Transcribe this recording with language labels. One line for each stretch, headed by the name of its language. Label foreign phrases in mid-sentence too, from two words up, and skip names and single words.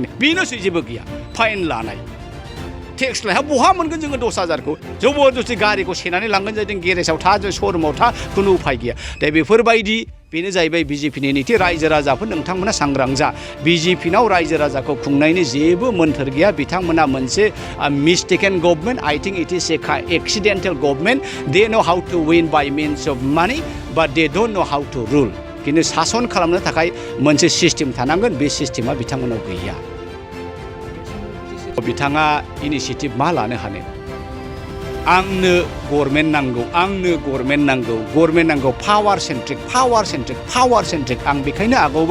Bodo: बेनोसै जेबो गैया फाइन लानाय टेक्स लाया बहा मोनगोन जोङो 10,000खौ जबरदस्ति गारिखौ सेनानै लांगोन जादों गेरेजाव था श'रुमाव था खुनु उफाय गैया दा बेफोरबायदि बेनो जाहैबाय बिजेपिनि नीति रायजो राजाफोर नोंथांमोना सांग्रां जा बिजेपिनाव रायजो राजाखौ खुंनायनि जेबो मोन्थोर गैया बिथांमोना मोनसे
English: mistaken government I think it is accidental government they know how to win by means of money but they don't know how to rule
Bodo: किन्तु सासन खालामनो थाखाय मोनसे सिस्टेम थानांगोन बे सिस्टेमा बिथांमोनाव गैया बिथाङा इनिशिएटिभ मा लानो हानो आंनो गभर्नमेन्ट नांगौ
English: power centric
Bodo: आं बेखायनो आगोलावबो